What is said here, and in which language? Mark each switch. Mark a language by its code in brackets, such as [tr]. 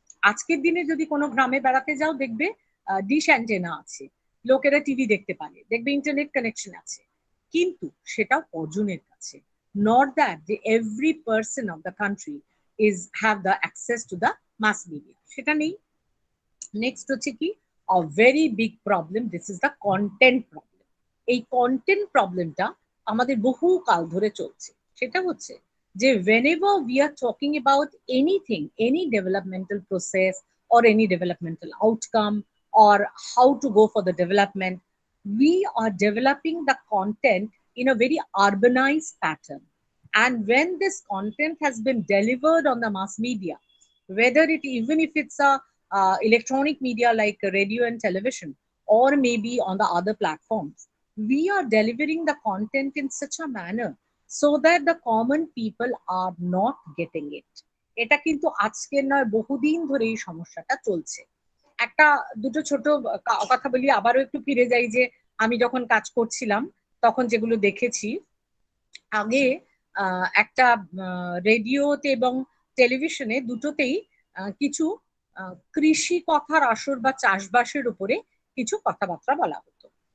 [bn] আজকের দিনে যদি কোনো গ্রামে বেড়াতে যাও, দেখবে ডিশ অ্যান্টেনা আছে, লোকেরা টিভি দেখতে পারে, দেখবে ইন্টারনেট কানেকশন আছে, কিন্তু সেটা কজনের কাছে, [en] not that যে every person of the country is have the access to the mass media, [bn] সেটা নেই। নেক্সট হচ্ছে কি [en] a very big problem, this is the content problem. [bn] এই কন্টেন্ট প্রবলেমটা আমাদের বহু কাল ধরে চলছে। সেটা হচ্ছে যে [en] whenever we are talking about anything, any developmental process or any developmental outcome or how to go for the development, we are developing the content in a very urbanized pattern. And when this content has been delivered on the mass media, whether it, even if it's a electronic media like radio and television, or maybe on the other platforms, we are delivering the content in such a manner so that the common people are not getting it. [bn] এটা কিন্তু আজকের নয়, বহুদিন ধরে এই সমস্যাটা চলছে। একটা দুটো ছোট কথা বলি, আবারও একটু ফিরে যাই যে আমি যখন কাজ করছিলাম তখন যেগুলো দেখেছি, আগে একটা রেডিওতে এবং টেলিভিশনে দুটোতেই কিছু কৃষি কথার আসর বা চাষবাসের উপরে কিছু কথাবার্তা বলা হতো।